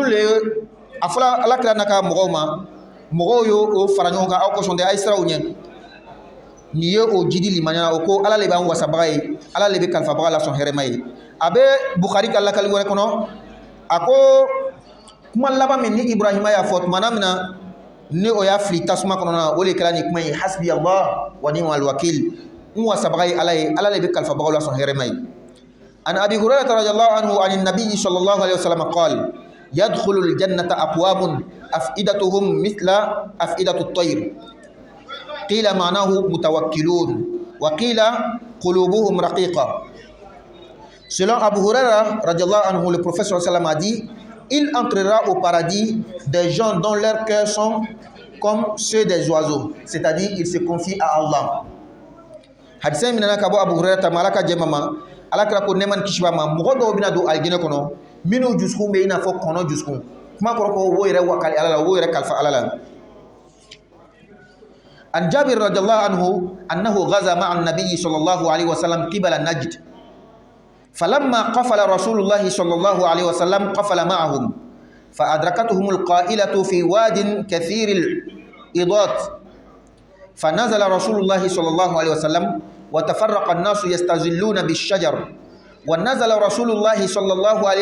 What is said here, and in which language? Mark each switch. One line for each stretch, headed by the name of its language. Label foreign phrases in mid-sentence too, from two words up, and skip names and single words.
Bambara: le a fɔla Alakira n'a ka mɔgɔw ma mɔgɔw y'o fara ɲɔgɔn kan aw kosɔn dɛ a ye siraw ɲɛ ni ye o jidi limaniya o ko Ala le b'an wasabaga ye Ala le bɛ kalifabaga la sɔn hɛrɛma ye a bɛ Bukhari ka lakali wɛrɛ kɔnɔ a ko kuma laban min ni Ibrahima y'a fɔ tuma min na ni o y'a fili tasuma kɔnɔ na o de kɛra ni kuma ye
Arabic: حسبي الله ونعم الوكيل
Bambara: n wasabaga ye Ala ye Ala le bɛ kalifabagaw la sɔn hɛrɛma ye
Arabic: عن أبي هريرة رضي الله عنه عن النبي صلى الله عليه وسلم قال يدخل الجنة أقوام أفئدتهم مثل أفئدة الطير قيل معناه متوكلون وقيل قلوبهم رقيقة.
French: Selon Abu Huraira
Arabic: رضي الله عنه,
French: le prophète
Arabic: صلى الله عليه وسلم
French: a dit: il entrera au paradis des gens dont leurs cœurs sont comme ceux des oiseaux, c'est-à-dire ils se confient à Allah.
Bambara: Hadisen minana kabo Abu Huraira tamalaka jemama alakra ko neman kishbama mogo do bina do aljina kono minu juskum be ina fo kono juskum kuma ko wo yere wakali alala wo yere kalfa alala.
Arabic: عن جابر رضي الله عنه أنه غزا مع النبي صلى الله عليه وسلم قبل نجد. فلما قفل رسول الله صلى الله عليه وسلم قفل معهم فأدركتهم القائلة في واد كثير الإضات فنزل رسول الله صلى الله عليه وسلم وتفرق الناس يستظلون بالشجر ونزل رسول الله صلى الله عليه